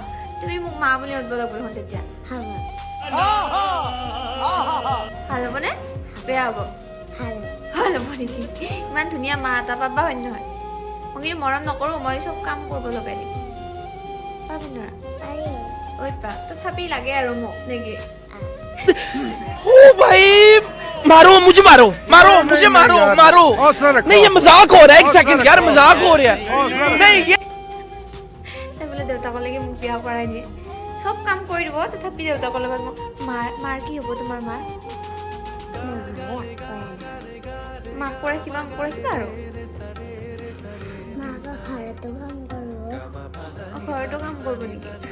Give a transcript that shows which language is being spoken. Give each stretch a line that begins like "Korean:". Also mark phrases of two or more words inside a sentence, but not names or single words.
Assamese: তুমি মোক মা বুলি মাতিব লাগিব তেতিয়া। ভাল হ'বনে বেয়া হ'ব? ভাল হ'ব নেকি? ইমান ধুনীয়া মা এটা পাবা, হয় নহয়? মই কিন্তু মৰম নকৰোঁ, মই চব কাম কৰিব লগাই দিম। পাৰিবি নোৱাৰা? ঐ পা তথাপি লাগে আৰু মোক নেকি?
Hindi: मारो मुझे नहीं, ये मजाक हो रहा है। एक सेकंड यार, मजाक हो रहा है। नहीं ये
Assamese: বোলে দেউতাকলৈকে মোক বিয়া কৰাই দিয়ে, চব কাম কৰি দিব, তথাপি দেউতাকৰ লগত মোক মাৰ কি হ'ব? তোমাৰ মাৰ মাক কৰা কিবা আৰু ঘৰতো কাম কৰিব নেকি?